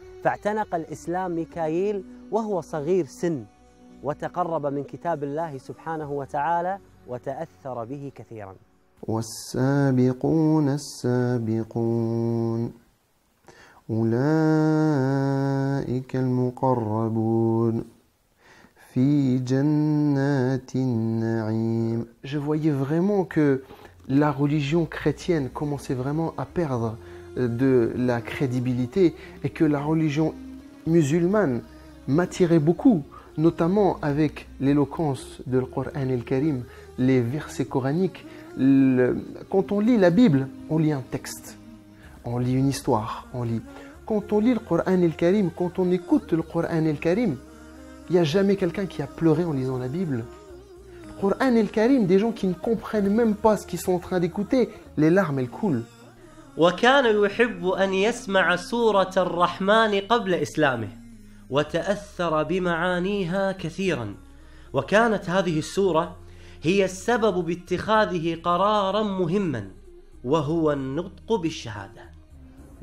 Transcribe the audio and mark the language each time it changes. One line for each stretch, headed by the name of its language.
Arabic: فاعتنق الإسلام ميكائيل وهو صغير سن وتقرب من كتاب الله سبحانه وتعالى وتأثر به كثيراً. والسابقون السابقون أولئك المقربون في جنات النعيم.
French: Je voyais vraiment que la religion chrétienne commençait vraiment à perdre de la crédibilité et que la religion musulmane m'attirait beaucoup, notamment avec l'éloquence du Coran el-Karim, les versets coraniques. Quand on lit la Bible, on lit un texte. On lit une histoire, on lit. Quand on lit le Coran el-Karim, quand on écoute le Coran el-Karim, il n'y a jamais quelqu'un qui a pleuré en lisant la Bible. Le Coran el-Karim, des gens qui ne comprennent même pas ce qu'ils sont en train d'écouter, les larmes elles coulent.
Arabic: وكان يحب أن يسمع سورة الرحمن قبل إسلامه وتأثر بمعانيها كثيرا، وكانت هذه السورة هي السبب باتخاذه قرارا مهما وهو النطق بالشهادة.